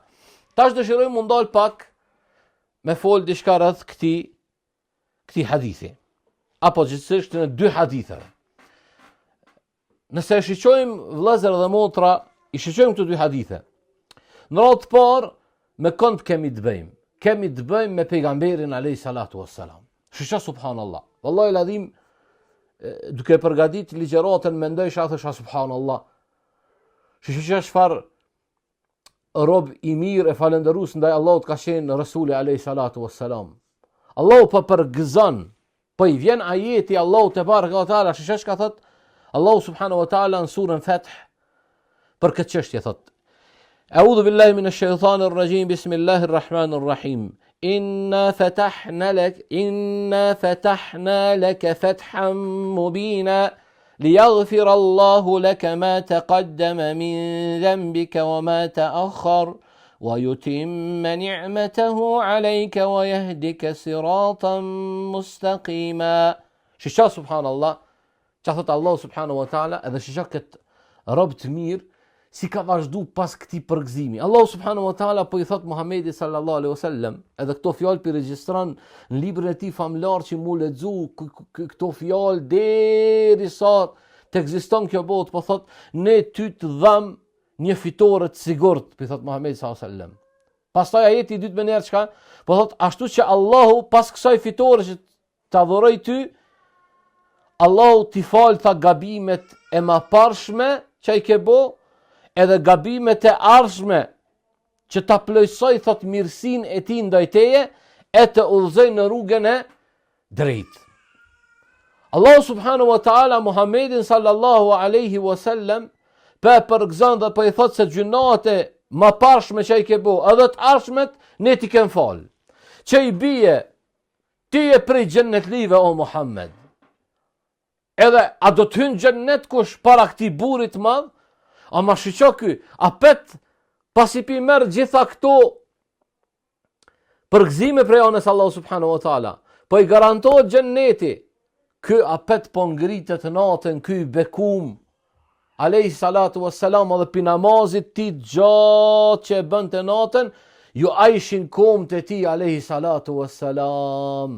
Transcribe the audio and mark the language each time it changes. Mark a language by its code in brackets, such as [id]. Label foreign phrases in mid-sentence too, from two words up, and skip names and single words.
[sq] Tash dëshiroj mu ndal pak me fol diçka rreth këtij hadithi, apo gjithsesi në dy haditheve. Nëse shiqojmë vëllezër dhe motra, I shiqojmë këto dy hadithe. Në radhë të parë me kënd kemi të bëjmë me pejgamberin [ar] عليه الصلاة والسلام. [sq] Shisha subhanallah. [ar] والله العظيم, [sq] duke përgatit ligjëratën mendoj thosha subhanallah. Shisha çfarë rob I mirë e falënderues ndaj Allahut ka qenë Rasuli [ar] عليه الصلاة والسلام. [sq] Allahu po përgëzon, po I vjen ajeti Allahu [ar] تبارك وتعالى, [sq] shesh ka thot Allahu [ar] سبحانه وتعالى [sq] në surën Fath për këtë çështje thot: [ar] أعوذ بالله من الشيطان الرجيم بسم الله الرحمن الرحيم. إنا فتحنا لك فتحا مبينا ليغفر الله لك ما تقدم من ذنبك وما تأخر ويتم نعمته عليك ويهدك صراطا مستقيما. [sq] Shisha subhanallah, që thot [ar] الله سبحانه وتعالى, [sq] edhe shisha këtë rob të mirë, si ka vazhdu pas këtij përgëzimi. [ar] الله سبحانه وتعالى [sq] po i thot Muhamedi [ar] صلى الله عليه وسلم, [sq] edhe këto fjalë pi regjistron në librin e tij famlar që mu lexu këto fjalë derisa të ekziston kjo botë, po thot ne ty të dham një fitore të sigurt, po thot Muhamedi [ar] صلى الله عليه وسلم. [sq] Pastaj ajeti i dytë më nërë çka? Po thot ashtu që Allahu pas kësaj fitore që ta dhuroj ty, Allahu t'i fal tha gabimet e mëparshme që ai ke bo, edhe gabimet e ardhshme që ta plotësoj thot mirësinë e tij ndaj teje e të udhëzoj në rrugën e drejtë. [ar] الله سبحانه وتعالى [sq] Muhammedin [ar] صلى الله عليه وسلم [sq] përgëzon dhe po i thot se gjunat e mëparshme që ai ke bo, edhe të ardhshmet ne t'i kem fal. Që i bie ti e prej xhennetlive o Muhammed. Edhe a do të hynë xhennet kush para këtij burrit të madh? Ama shiqo ky, apet pasi pi merr gjitha këto përgëzime prej anës [ar] الله سبحانه وتعالى, [sq] po i garantohet xhenneti, ky apet po ngritet natën, ky bekum, [ar] عليه الصلاة والسلام, [sq] edhe pi namazit ti gjatë që e bënte natën, ju ajshin komt e ti, [ar] عليه الصلاة والسلام.